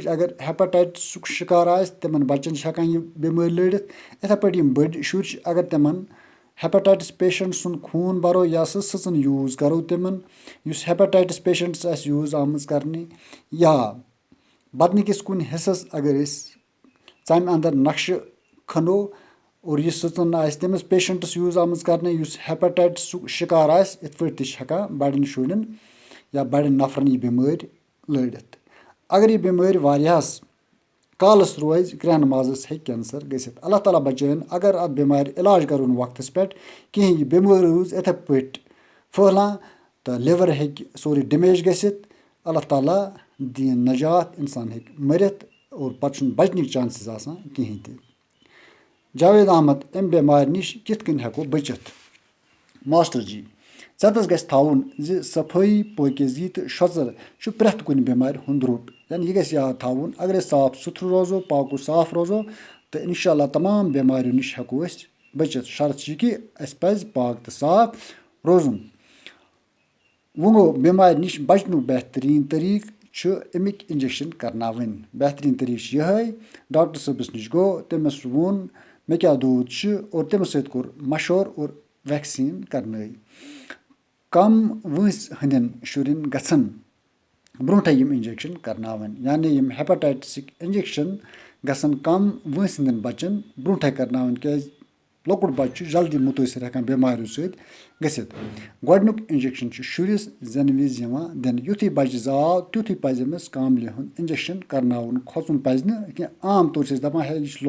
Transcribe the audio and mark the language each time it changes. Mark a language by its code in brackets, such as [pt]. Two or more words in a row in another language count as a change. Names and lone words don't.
[ks] अगर हेपेटाइटिस शिकार आस तिमन बच्चन हेकान यह बेमारी लड़ित इथे पे यम बड़ शुर अगर तिमन [en] hepatitis patient [ks] सुन खून बरो या सचन यूज करो तिमन युस [en] hepatitis patients [ks] आस यूज आमज करने या बदन किस कुन हिस्सस अगर तम अंदर नक्श खनो और यह सचन तमिस पेशेंट्स यूज आमज करने हेपेटाइटिस शिकार आस इत पे हेकान बड़न शुरन या बड़न नफरन यह बेमारी लड़ित अगर यह बेमारी वारियास कालस रोज क्रैन माजस हे कैंसर गसित अल्लाह ताला बचाइन अगर अत बेमारी इलाज करो वक्तस पे कहीं यह बेमारी रोज इथे पे फहलान तो लिवर हे सोरी डैमेज गसित अल्लाह ताला दीन नजात इंसान हे मरित और पे बचन चांसेस आसान कहीं ते जावेद अहमद अम बेमार निश कित कन हेको बचित मास्टर जी ज़ेतस गस थाउन ज सफाई पाकिज़गी तो शोचर प्रेथ कुन बेमार हुंद रुट यानी यह गस याद थाउन अगर साफ सुथर रोजो पाको साफ रोजो तो इंशाल्लाह तमाम बेमारियों निश हेको बचित शर्त कि अस पज पाक तो साफ रोजुन वो गो बेमार निश बचन बेहतरीन तरीक अमिक इंजेक्शन करनावन बेहतरीन तरीक यह डॉक्टर सबस निश गो तमिस वोन मे क्या दूध और तमिस सत कोर मशवर और वैक्सीन करन कम वंस हंदन शुरन गसन ब्रोटे यम इंजेक्शन करनावन यानी यम [en] hepatitis injection [ks] गसन कम वंस हंदन बच्चन ब्रोटे करनावन क्या लकुट बच्चे जल्दी मुतासर हेकान बेमारियों सत गसित गोडनुक इंजेक्शन शुरिस जन विज दिन युथी बच्चे जाव तुथी पज अमिस कामले हुंद इंजेक्शन करनावन खोचुन पज न [ur] عام طور سے [ks] दपान है यह